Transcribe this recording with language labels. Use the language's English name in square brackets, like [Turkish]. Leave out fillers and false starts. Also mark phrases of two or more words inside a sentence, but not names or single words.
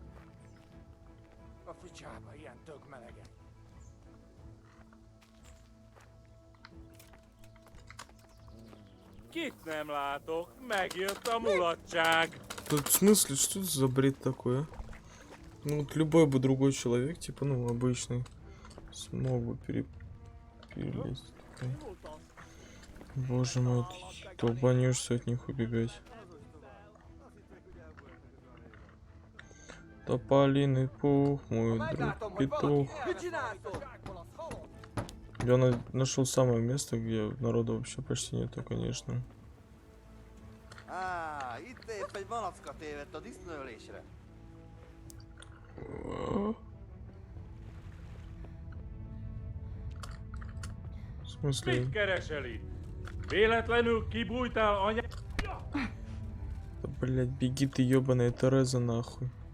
[Hungarian] A ficsába ilyen tök melegen. Kit nem látok, megjött a mulatság. [Russian] Тут в смысле, что это за бред такой, а? Ну вот любой бы другой человек, типа, ну, обычный, смог бы перелезть. Боже мой, долбанешься от них убегать. Тополиный пух, мой друг петух. Я нашел самое место, где народа вообще почти нету, конечно. [Hungarian] Itt épp egy malacka tévedt a disznőlésre. [Russian] В смысле? [Hungarian] Mit keresel itt? Véletlenül kibújtál anya... [Russian] Да, блядь, беги ты, ёбаная Тереза, нахуй.